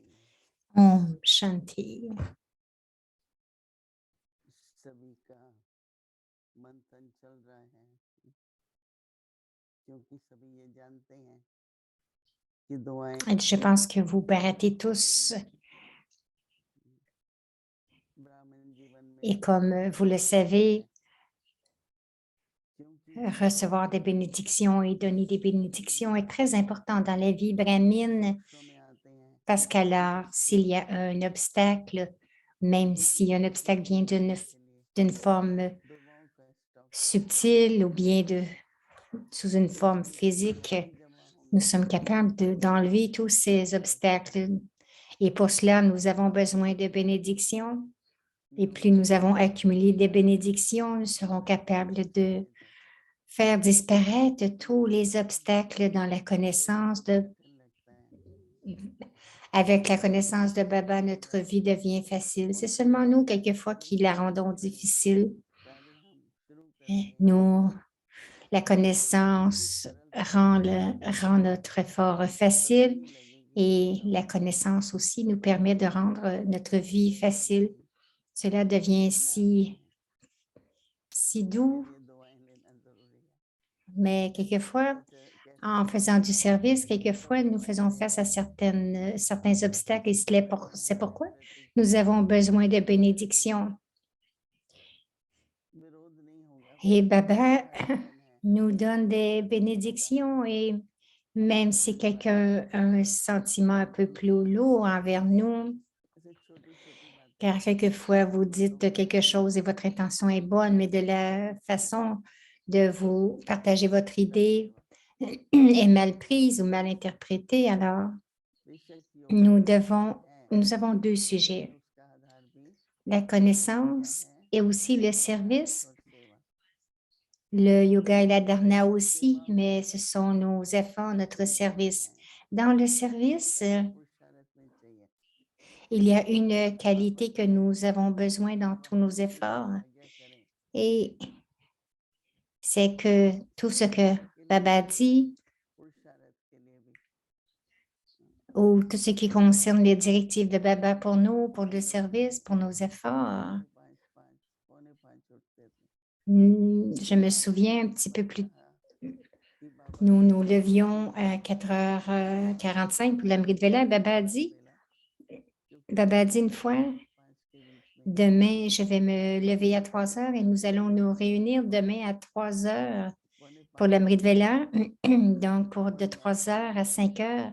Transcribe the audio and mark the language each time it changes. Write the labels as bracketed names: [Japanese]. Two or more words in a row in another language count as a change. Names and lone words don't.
[Hindi] ओम शांति. सभी का मंथन चल रहा है क्योंकि सभी ये जानते हैं कि दुआएं [French] Je pense que vous baratez tous [Hindi] ब्राह्मण जीवन में [French] et comme vous le savez, [Hindi] क्योंकि [French] recevoir des bénédictions et donner des bénédictions est très important dans la vie brahmine [Hindi] पक्षों में आते हैं [French] parce qu'alors, s'il y a un obstacle, même si un obstacle vient d'une forme [Hindi] दुआओं का स्टॉक [French] subtile ou bien sous une forme physique, [Hindi] जमा होंगे [French] nous sommes capables d'enlever tous ces obstacles. Et pour cela, nous avons besoin de bénédictions. Et plus nous avons accumulé des bénédictions, nous serons capables de faire disparaître tous les obstacles dans la connaissance avec la connaissance de Baba, notre vie devient facile. C'est seulement nous, quelquefois, qui la rendons difficile. [Hindi] पहले हम शुरू करते हैं [French] Nous, la connaissance rend notre effort facile et la connaissance aussi nous permet de rendre notre vie facile. Cela devient si doux, [Hindi] ये दुआएं लेना जरूरी है [French] mais quelquefois, en faisant du service, quelquefois, nous faisons face à certains obstacles et c'est pourquoi nous avons besoin de bénédictions. [Hindi] विरोध नहीं होगा [French] Et Baba [Hindi] प्रार्थना है [French] nous donne des bénédictions et même si quelqu'un a un sentiment un peu plus lourd envers nous, [Hindi] ऐसे छोटी छोटी बातें [French] car quelquefois vous dites quelque chose et votre intention est bonne, mais de la façon de vous partager votre idée est mal prise ou mal interprétée, alors [Hindi] विषय [French] nous [Hindi] योग्य है [French] nous avons deux sujets, [Hindi] लेकिन उसका आधार भी [French] la [Hindi] क्या [French] connaissance [Hindi] है [French] et aussi le service. [Hindi] और सेवा [French] Le yoga et la dharana aussi, [Hindi] सेवा [French] mais [Hindi] में [French] ce sont nos efforts, notre [Hindi] गुण [French] service. [Hindi] है [French] Dans le service, [Hindi] पहले पुरुषार्थ में चाहिए [French] il y a une qualité que nous avons besoin dans tous nos efforts [Hindi] आज्ञा करें [French] et c'est que tout ce que [Hindi] के लिए Baba भी [French] dit [Hindi] पुरुषार्थ के लिए भी [French] ou tout ce qui concerne les directives de Baba pour nous, pour le service, pour nos efforts, [Hindi] 5:45 पौने 5 उठते थे [French] je me souviens un petit peu plus, [Hindi] कहा कि बाबा [French] nous [Hindi] ने [French] nous levions à 4h45 pour l'Amrit Vela et Baba a dit une fois, [Hindi] 5 के बीच में [French] demain, je vais me lever à 3 heures et nous allons nous réunir demain à 3 heures [Hindi] पौने [French] pour [Hindi] 5 [French] l'Amrit [Hindi] उठते थे [French] Vela, donc pour de 3 heures à 5 heures.